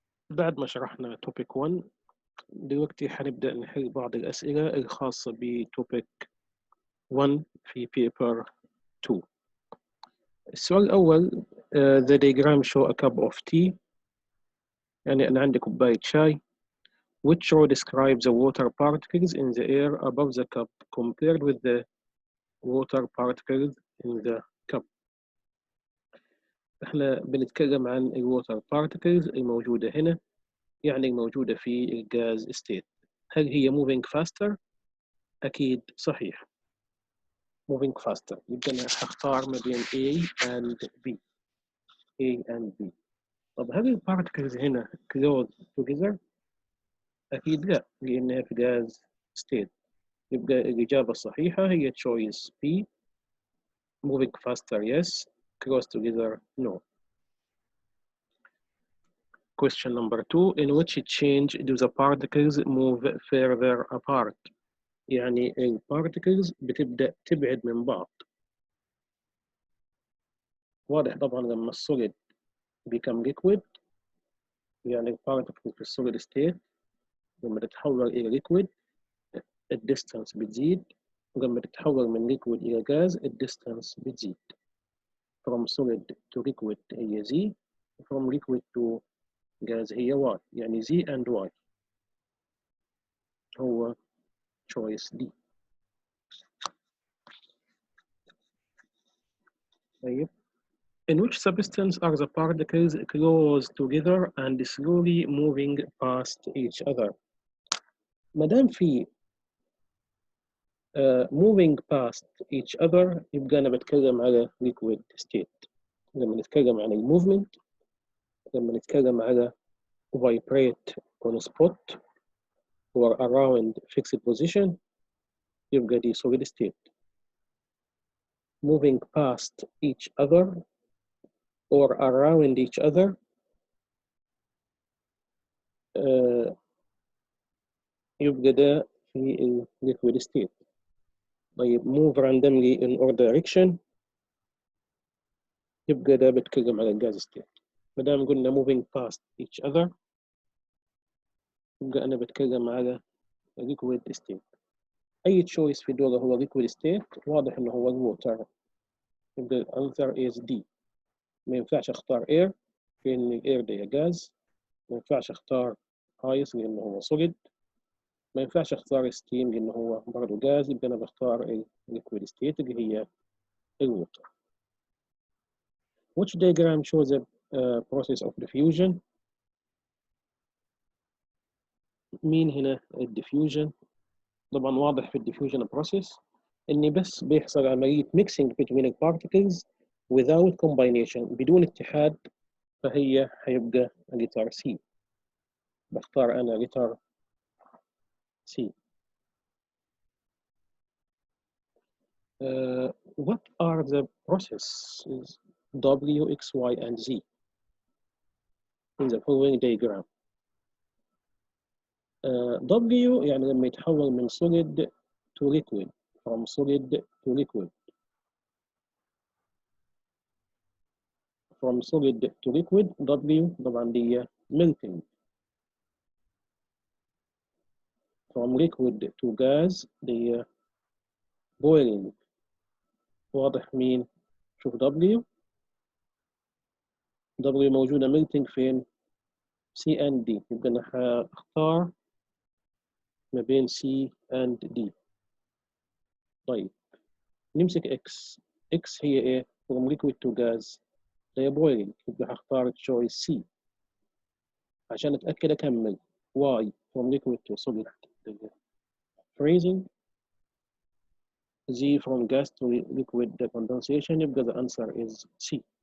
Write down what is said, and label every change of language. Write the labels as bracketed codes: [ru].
[ar] بعد ما شرحنا توبيك 1 دلوقتي حنبدأ نحل بعض الأسئلة الخاصة بتوبيك 1 في paper 2. السؤال الأول [en] the diagram show a cup of tea، [ar] يعني أنا عندي كوباية شاي. [en] which row describes the water particles in the air above the cup compared with the water particles in the cup. [ar] احنا بنتكلم عن الووتر بارتكلز الموجودة هنا، يعني الموجودة في الجاز ستيت. هل هي [en] moving faster؟ [ar] أكيد صحيح moving faster. يبقى أنا هختار ما بين A and B. [en] A and B. [ar] طب هل البارتكلز هنا [en] close together؟ [ar] أكيد لا، لأنها في جاز ستيت. يبقى الإجابة الصحيحة هي choice B. [en] moving faster yes, close together no. Question number 2. In which change do the particles move further apart؟ [ar] يعني البارتكلز بتبدأ تبعد من بعض. واضح طبعا لما السوليد [en] become liquid، [ar] يعني البارتكلز في السوليد ستيت لما تتحول إلى liquid الديستانس بتزيد، ولما تتحول من liquid إلى غاز الديستانس بتزيد. [en] from solid to liquid هي Z، from liquid to gas هي Y، [ar] يعني [en] Z and Y هو choice D. طيب in which substance are the particles close together and slowly moving past each other؟ [ar] ما دام في [en] moving past each other [ar] يبقى أنا بتكلم على [en] liquid state. [ar] لما نتكلم عن الموفمنت، لما نتكلم على [en] vibrate on spot or around fixed position [ar] يبقى دي [en] solid state. moving past each other or around each other [ar] يبقى ده في [en] liquid state. [ar] طيب [en] move randomly in all direction [ar] يبقى ده بتكلم على الجاز ستيت. ما دام قلنا [en] moving past each other [ar] يبقى أنا بتكلم على liquid state. أي choice في دول هو liquid state، واضح إنه هو الووتر. يبقى الأنسر is D. ما ينفعش أختار air لأن الاير ده جاز، ما ينفعش أختار ice لأنه هو solid، ما ينفعش أختار steam لأنه هو برضه جاز. يبقى أنا بختار liquid state اللي هي الووتر. [en] Which diagram shows the process of diffusion؟ [ar] مين هنا الديفيوجن؟ طبعا واضح في الديفيوجن بروسيس إن بس بيحصل عملية [en] mixing between the particles without combination، [ar] بدون اتحاد، فهي هيبقى letter C. بختار أنا letter C. [en] What are the processes W, X, Y, and Z in the following diagram؟ W [ar] يعني لما يتحول من [en] solid to liquid، from solid to liquid، from solid to liquid W [ar] طبعا دي [en] melting. from liquid to gas دي boiling. [ar] واضح مين؟ شوف W موجودة melting فين؟ C and D. يبقى أنا هختار ما بين C and D. طيب نمسك X. X هي إيه؟ [en] from liquid to gas [ar] هي boiling، يبقى هختار choice C عشان أتأكد أكمل. [en] Y from liquid to solid freezing. Z from gas to liquid condensation. [ar] يبقى [en] the answer is C.